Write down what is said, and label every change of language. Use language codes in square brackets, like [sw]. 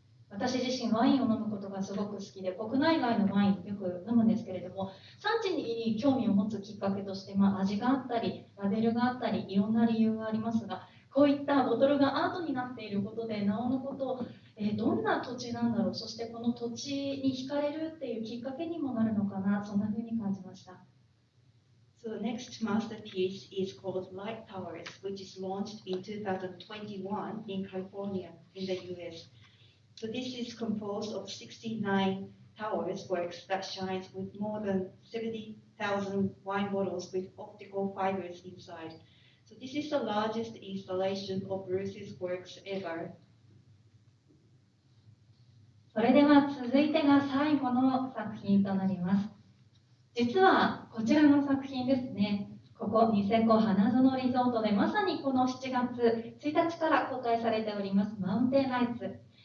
[ja] 私自身ワインを飲むことがすごく好きで、国内外のワインよく飲むんですけれども、産地に興味を持つきっかけとして、味があったりラベルがあったりいろんな理由がありますが、こういったボトルがアートになっていることでなおのこと、どんな土地なんだろう、そしてこの土地に惹かれるっていうきっかけにもなるのかな、そんな風に感じました。 [en] So the next masterpiece is called Light Towers, which is launched in 2021 in California in the US. So this is composed of 69 towers works that shines with more than 70,000 wine bottles with optical fibers inside. So this is the largest installation of Bruce's works ever. [ja] それでは続いてが最後の作品となります。実はこちらの作品ですね、ここニセコ花園リゾートでまさにこの7月1日から公開されておりますマウンテンライツ、